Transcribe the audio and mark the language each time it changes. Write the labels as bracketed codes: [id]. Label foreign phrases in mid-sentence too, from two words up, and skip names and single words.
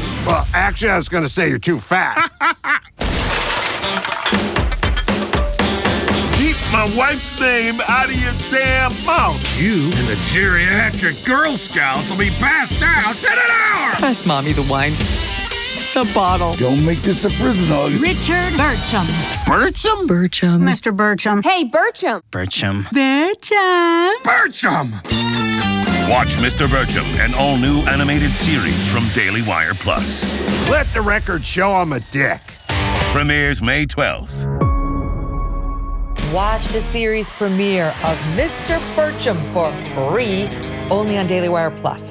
[en] Well, actually, I was going to say you're too fat. Keep my wife's name out of your damn mouth. You and the geriatric Girl Scouts will be passed out in an hour. Pass Mommy the wine. The bottle. Don't make this a prison hug. Richard Birchum. Birchum? Birchum. Mr. Birchum. Hey, Birchum. Birchum. Birchum. Birchum! Watch Mr. Birchum, an all-new animated series from Daily Wire Plus. Let the record show I'm a dick. Premieres May 12th. Watch the series premiere of Mr. Birchum for free, only on Daily Wire Plus.